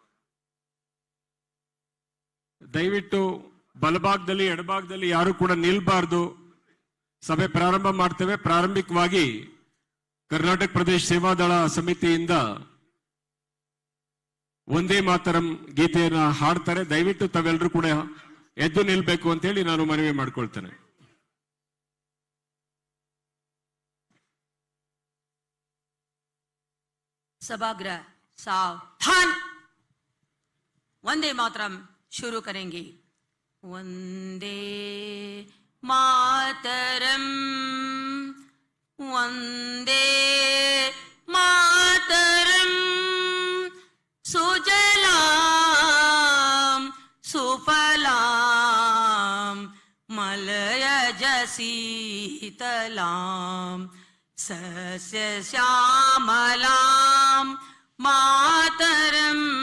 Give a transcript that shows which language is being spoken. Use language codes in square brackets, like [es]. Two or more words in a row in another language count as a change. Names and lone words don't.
[kn] ದಯವಿಟ್ಟು ಬಲಭಾಗದಲ್ಲಿ ಎಡಭಾಗದಲ್ಲಿ ಯಾರು ಕೂಡ ನಿಲ್ಬಾರ್ದು. ಸಭೆ ಪ್ರಾರಂಭ ಮಾಡ್ತೇವೆ. ಪ್ರಾರಂಭಿಕವಾಗಿ ಕರ್ನಾಟಕ ಪ್ರದೇಶ ಸೇವಾದಳ ಸಮಿತಿಯಿಂದ ಒಂದೇ ಮಾತರಂ ಗೀತೆಯನ್ನ ಹಾಡ್ತಾರೆ. ದಯವಿಟ್ಟು ತಾವೆಲ್ಲರೂ ಕೂಡ ಎದ್ದು ನಿಲ್ಬೇಕು ಅಂತೇಳಿ ನಾನು ಮನವಿ ಮಾಡ್ಕೊಳ್ತೇನೆ. [hi] सभागृह सावधान. वंदे मातरम शुरू करेंगे. [sa] वंदे मातरम, वंदे मातरम. सुजलाम सुफलाम मलयज शीतलाम सस्य श्यामलाम मातरम.